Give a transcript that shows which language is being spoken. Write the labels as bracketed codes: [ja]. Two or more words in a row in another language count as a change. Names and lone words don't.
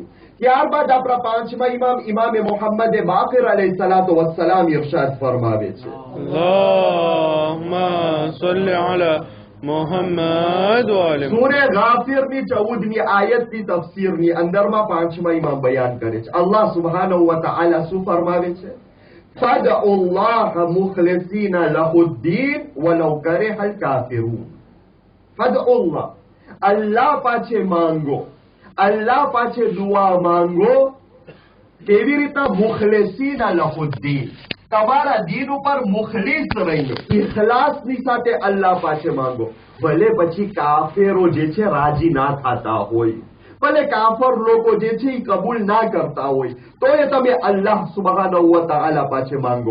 [gu] ત્યારબાદ આપણા પાંચમા ઇમામ ઇમામે મોહમ્મદ બાકર [ar] عليه الصلاة والسلام [gu] ઇરશાદ ફરમાવે છે, [ar] اللهم صل على محمد وآل [gu] સૂરે ગાફિરની 14મી આયતની તફસીરની અંદરમાં પાંચમા ઇમામ બયાન કરે છે. [ar] الله سبحانه وتعالى [gu] શું ફરમાવે છે? [ar] فَادْعُوا اللَّهَ مُخْلِصِينَ لَهُ الدِّينَ وَلَوْ كَرِهَ الْكَافِرُونَ. فَادْعُوا اللَّهَ, [gu] અલ્લાહ પાસે માંગો, અલ્લાહ પાસે દુઆ માંગો. કેવી રીતના? [ar] مخلصين له الدين, [gu] તમારા દીન ઉપર મુખલિસ રહીને ઇખલાસની સાથે અલ્લાહ પાસે માંગો. ભલે પછી કાફેરો જે છે રાજી ના થતા હોય, ભલે કાફર લોકો જે છે એ કબૂલ ના કરતા હોય, તો એ તમે [ar] الله سبحانه وتعالى [gu] પાસે માંગો.